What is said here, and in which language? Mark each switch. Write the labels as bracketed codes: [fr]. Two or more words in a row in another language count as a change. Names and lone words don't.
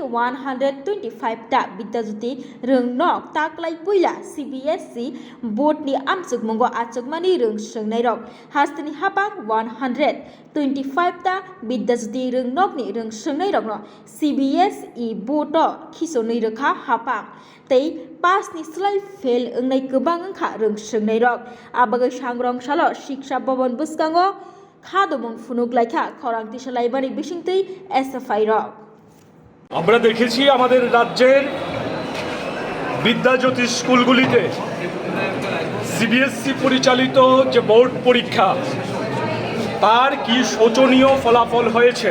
[trp] 125 ta Bidyajyoti Rungnok taklai puila CBSE board ni amchukmungo achukmani rongsrungnai rok hastini hapang 125 ta Bidyajyoti Rungnokni rongsrungnai rokno CBSE board o khisonui rokha hapang tei pass ni slai fail ongnai kwbang wngkha rongsrungnai rok abagai sangrong salo Shiksha Bhavan bwskango খাদমং ফুনুক লাইখা খরাংতি সালাইবানি বিশিংতই এসএফআই রক [bn] আমরা দেখেছি আমাদের রাজ্যের বিদ্যাজ্যোতি স্কুলগুলিতে সিবিএসসি পরিচালিত যে বোর্ড পরীক্ষা তার কি শোচনীয় ফলাফল হয়েছে।